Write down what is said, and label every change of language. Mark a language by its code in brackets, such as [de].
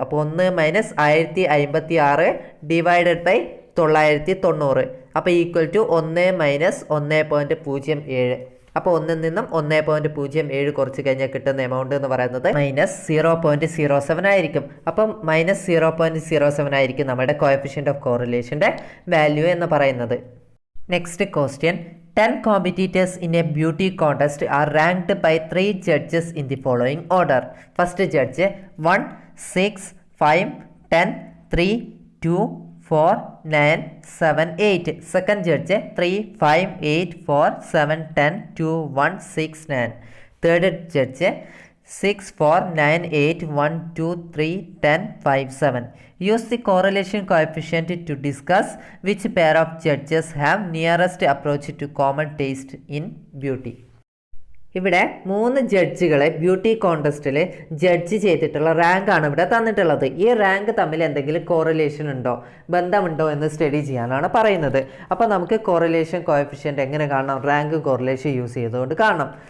[ml] അപ്പോൾ 1 minus 1056 divided by 990. അപ്പോൾ equal to 1 minus 1.07. അപ്പോൾ 1-ൽ നിന്നും 1.07 കുറച്ച് കഴിഞ്ഞാൽ കിട്ടുന്ന എമൗണ്ട് എന്ന് പറയുന്നത് -0.07 ആയിരിക്കും. അപ്പം -0.07 ആയിരിക്കും നമ്മുടെ കോഎഫിഷ്യന്റ് ഓഫ് കോറിലേഷൻ്റെ വാല്യൂ എന്ന് പറയുന്നത്. [en] Next question, 10 competitors in a beauty contest are ranked by 3 judges in the following order. First judge 1, 6, 5, 10, 3, 2, 4, 9, 7, 8. Second judge 3, 5, 8, 4, 7, 10, 2, 1, 6, 9. Third judge 6, 4, 9, 8, 1, 2, 3, 10, 5, 7. Use the correlation coefficient to discuss which pair of judges have nearest approach to common taste in beauty. [ml] ഇവിടെ 3 ജഡ്ജുകളെ beauty കോൺടെസ്റ്റിൽ judge ചെയ്തിട്ടുള്ള റാങ്കാണ് ഇവിടെ തന്നിട്ടുള്ളത്. ഈ rank തമ്മിൽ എന്തെങ്കിലും correlation ഉണ്ടോ, ബന്ധമുണ്ടോ എന്ന് സ്റ്റഡി ചെയ്യാനാണ് പറയുന്നത്. അപ്പോൾ നമുക്ക് കോറിലേഷൻ കോഎഫിഷ്യൻ്റ് എങ്ങനെ കാണണം? റാങ്ക് കോറിലേഷൻ യൂസ് ചെയ്തുകൊണ്ട് കാണണം.